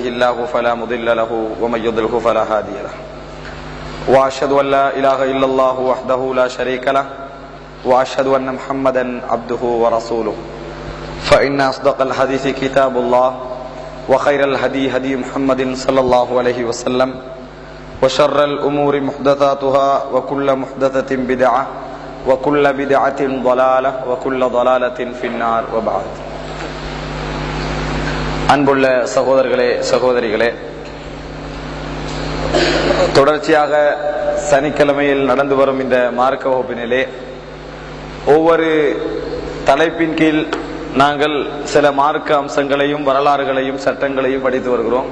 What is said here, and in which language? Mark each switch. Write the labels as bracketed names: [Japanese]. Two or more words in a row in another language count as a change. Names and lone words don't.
[Arabic] الله فلا مضل له ومن يضلل فلا هادي له وأشهد أن لا إله إلا الله وحده لا شريك له وأشهد أن محمدا عبده ورسوله فإن أصدق الحديث كتاب الله وخير الهدي هدي محمد صلى الله عليه وسلم وشر الأمور محدثاتها وكل محدثة بدعة وكل بدعة ضلالة وكل ضلالة في النار وبعد. [Tamil] அன்புள்ள சகோதரர்களே சகோதரிகளே, தொடர்ச்சியாக சனிக்கிழமையில் நடந்து வரும் இந்த மார்க்க வகுப்பினிலே ஒவ்வொரு தலைப்பின் கீழ் நாங்கள் சில மார்க்க அம்சங்களையும் வரலாறுகளையும் சட்டங்களையும் படித்து வருகிறோம்.